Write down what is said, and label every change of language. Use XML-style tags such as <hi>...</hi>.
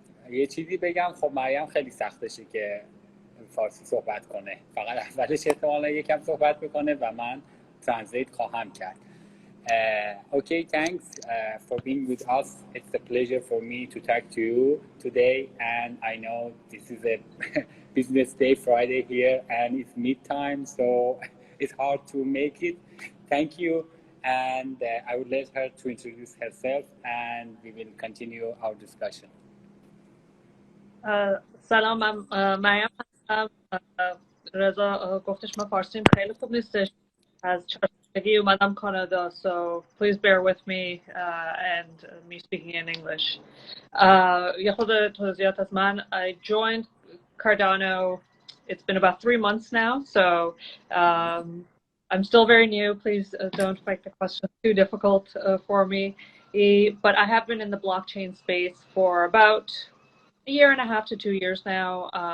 <fa>یه چیزی بگم، خب مریم خیلی سختشه که فارسی صحبت کنه، فقط اولش احتمالا یکم صحبت بکنه و من ترنسلیت خواهم کرد.</fa> <en>Okay, thanks for being with us. It's a pleasure for me to talk to you today, and I know this is a business day, Friday here, and it's mid-time, so it's hard to make it. Thank you, and I would let her to introduce herself, and we will continue our discussion.</en> <fa>سلام، من مریم هستم. رضا گفتش من فارسیم خیلی خوب نیستش، از 4 سالگی اومدم کانادا،</fa> <en>so please bear with me and me speaking in English.</en> <fa>یه خود توضیحات از من.</fa> <en>I joined Cardano, it's been about 3 months now, so I'm still very new. Please don't make the question too difficult for me. But I have been in the blockchain space for about a year and a half to 2 years now.</en>